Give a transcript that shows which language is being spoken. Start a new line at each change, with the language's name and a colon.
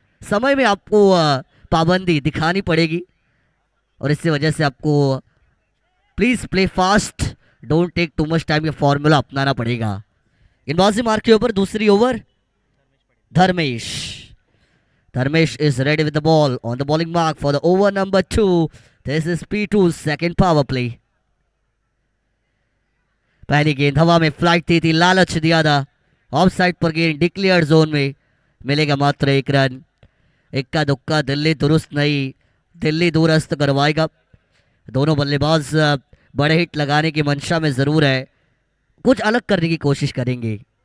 Hindi: समय में आपको पाबंदी दिखानी पड़ेगी, और इससे वजह से आपको
English: please play fast, don't take too much time,
Hindi: ये फॉर्मूला अपनाना पड़ेगा. गेंदबाजी मार्क के ऊपर दूसरी over.
English: Dharmesh is ready with the ball on the bowling mark for the over number 2. This is P2's second power play.
Hindi: पहली गेंद हवा में फ्लाइट थी, लालच दिया था. ऑफ साइड पर गेंद डिक्लेयर जोन में, मिलेगा मात्र 1 रन। इक्का दुक्का दिल्ली दुरुस्त नहीं, दिल्ली दूरस्त करवाएगा। दोनों बल्लेबाज बड़े हिट लगाने की मंशा में जरूर है, कुछ अलग करने की कोशिश करेंगे।